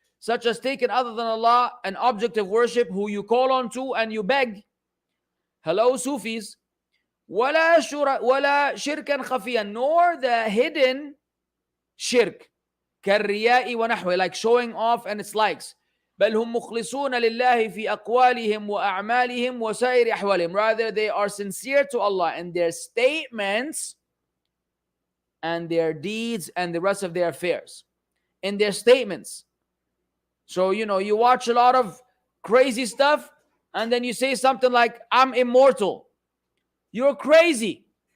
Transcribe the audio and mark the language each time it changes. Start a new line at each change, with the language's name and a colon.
English: Such as taking other than Allah an object of worship who you call on to and you beg. Hello, Sufis.
Arabic: وَلَا شِرْكًا خَفِيًّا,
English: nor the hidden shirk.
Arabic: كَالرِّيَاءِ وَنَحْوِ,
English: like showing off and its likes.
Arabic: بل هم مخلصون لله في أقوالهم وأعمالهم وسائر أحوالهم.
English: Rather, they are sincere to Allah in their statements and their deeds and the rest of their affairs. In their statements. So, you watch a lot of crazy stuff and then you say something like, I'm immortal. You're crazy.